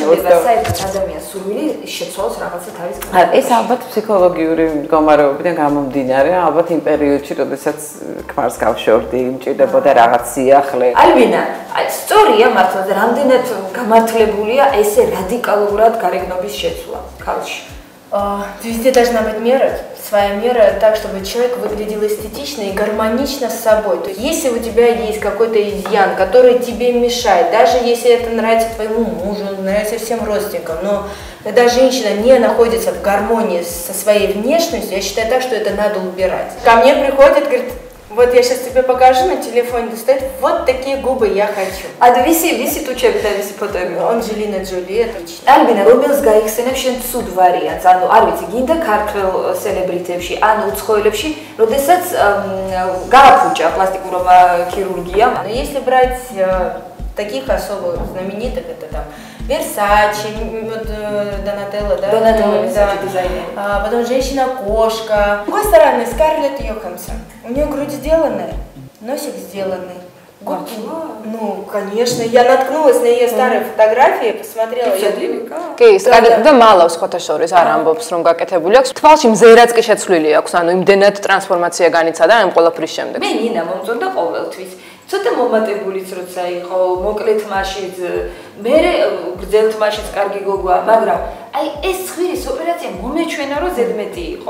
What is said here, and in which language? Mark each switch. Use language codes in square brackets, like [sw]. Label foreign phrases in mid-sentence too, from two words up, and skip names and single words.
[ka] საერთოდ ადამიანს სურვილი შეცვალოს რაღაცა თავის კარიერაში. ეს ალბათ ფსიქოლოგიური მდგომარეობიდან გამომდინარე, ალბათ იმ პერიოდში, როდესაც ქმარს გავშორდი, იმჭირდებოდა რაღაც სიახლე. ალბინა, სწორია მართლა და რამდენად გამართლებულია ესე რადიკალურად გარეგნობის შეცვლა ქალში. [ru] Везде должна быть мера, своя мера, так, чтобы человек выглядел эстетично и гармонично с собой. То есть, если у тебя есть какой-то изъян, который тебе мешает, даже если это нравится твоему мужу, нравится всем родственникам, но когда женщина не находится в гармонии со своей внешностью, я считаю так, что это надо убирать. Ко мне приходит, говорит, вот я сейчас тебе покажу на телефоне, достает вот такие губы я хочу. [ka] ა ვისი тучები და ვისი ფოტოები? [ru] Анджелина Джоли, отлично. [ka] ალბინა, რომელს გაიხსენებ შენ ცუდ ვარიანტს? ანუ არ ვიცი, გინდა ქართველ сеლებритებში, ანუ უცხოელებში, როდესაც გააფუჭა пластикურობა ქირურგიამ. [ru] Но если брать таких особо знаменитых, это там Версачи, Донателло, да? Донателло, дизайнер. Потом женщина-кошка. С другой стороны, Скарлетт Йоханссон. У нее грудь сделанная, носик сделанный. Губки. Ну, конечно, я наткнулась на ее старые фотографии, посмотрела. [ka] კი, Скарлეტ და მალავს ხოთა შორის არ ამბობს რომ გაკეთებული აქვს. თვალში მზერაც კი შეცვლილი აქვს, ანუ იმდენად ტრანსფორმაცია განიცადა ამ ყველაფრის შემდეგ. მე ნინა მომწონდა ყოველთვის. ცოტა მომატებულიც როცა იყო, მოკლე თმაშიც, მე გრძელ თმაშიც კარგი გოგოა, მაგრამ აი ეს ცხვირის ოპერაცია მომეჩვენა რომ ზედმეტი იყო.